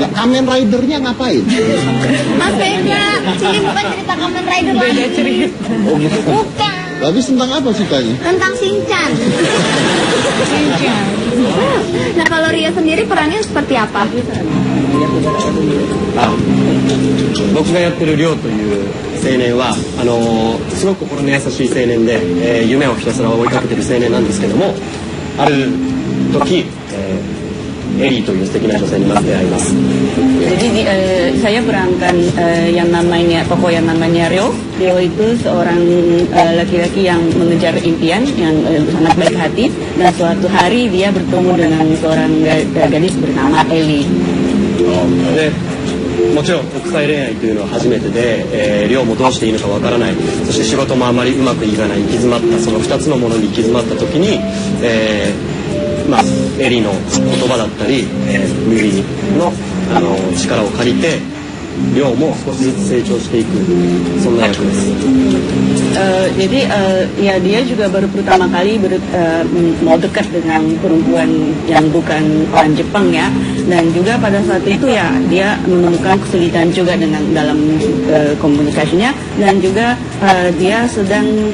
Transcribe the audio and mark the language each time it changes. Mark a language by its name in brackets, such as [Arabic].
[Indonesian] Nah, Kamen Rider-nya ngapain? Mas beda, ini bukan cerita Kamen Rider lagi. Beda cerita. Oh, gitu. Bukan, Tapi tentang apa ceritanya? tentang Shinchan. Nah kalau Ria sendiri perannya seperti apa? [Japanese] 僕がやってるリョウという青年はすごく心の優しい青年で、夢をひたすら追いかけてる青年なんですけども、ある時、エリーという素敵な女性にまず出会います。 [Indonesian] Jadi saya perankan yang namanya tokoh yang namanya Rio. Rio itu seorang laki-laki yang mengejar impian, yang sangat baik hati, dan suatu hari dia bertemu dengan seorang gadis bernama Ellie. [Japanese] でもちろん国際恋愛というのは初めてで、リョウもどうしていいのかわからない、そして仕事もあまりうまくいかない、行き詰まったその2つのものに行き詰まった時に、エリーの言葉だったり、指の、力を借りてリョウも少しずつ成長していく、そんな役です。 [Indonesian] Jadi ya dia juga baru pertama kali mau dekat dengan perempuan yang bukan orang Jepang ya, dan juga pada saat itu ya dia menemukan kesulitan juga dengan dalam komunikasinya, dan juga dia sedang